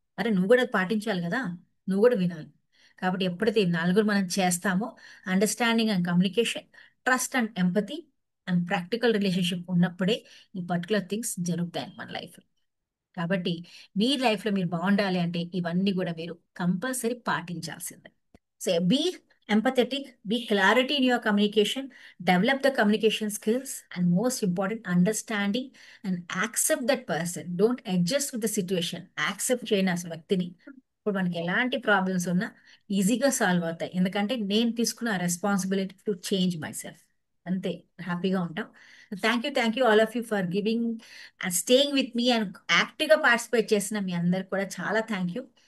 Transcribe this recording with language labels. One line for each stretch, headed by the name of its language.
Telugu: అరే నువ్వు కూడా పాటించాలి కదా, నువ్వు కూడా వినాలి. కాబట్టి ఎప్పుడైతే ఈ నలుగురు మనం చేస్తామో, understanding and communication, trust and empathy and practical relationship ఉన్నప్పుడే ఈ పర్టికులర్ థింగ్స్ జరుగుతాయి మన లైఫ్లో. కాబట్టి మీ లైఫ్లో మీరు బాగుండాలి అంటే ఇవన్నీ కూడా మీరు compulsory పాటించాల్సిందే.
English: So be empathetic, be clarity in your communication, develop the communication skills, and most important, understanding and accept that person. Don't adjust with the situation.
Telugu: Accept చేయని అసలు వ్యక్తిని. ఇప్పుడు మనకి ఎలాంటి ప్రాబ్లమ్స్ ఉన్నా ఈజీగా సాల్వ్ అవుతాయి, ఎందుకంటే నేను తీసుకున్న responsibility
English: To change myself. అంతే, హ్యాపీగా ఉంటాం. Thank you all of you for giving and staying with me
Telugu: and యాక్టివ్గా పార్టిసిపేట్ చేసిన మీ అందరికి కూడా చాలా థ్యాంక్ యూ.